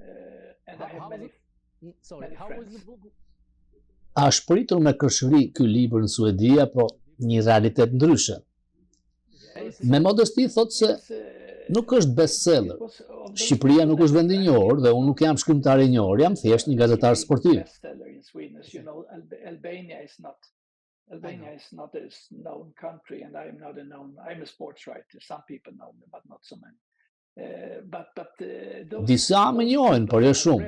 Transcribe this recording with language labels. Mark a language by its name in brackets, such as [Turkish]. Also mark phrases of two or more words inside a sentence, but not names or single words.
[Albanian] A shpritur me kërshëri ky libër në Suedi apo një realitet ndryshe? Me modesti thot se nuk është bestseller. Shqipëria nuk është vend i njohur dhe unë nuk jam shkrimtar i njohur, jam thjesht një gazetar sportiv. [English] Albania is not a known country, and I'm not a known. I'm a sports writer. Some people know me, but not so many. [Albanian] Disa më njohin, por jo shumë.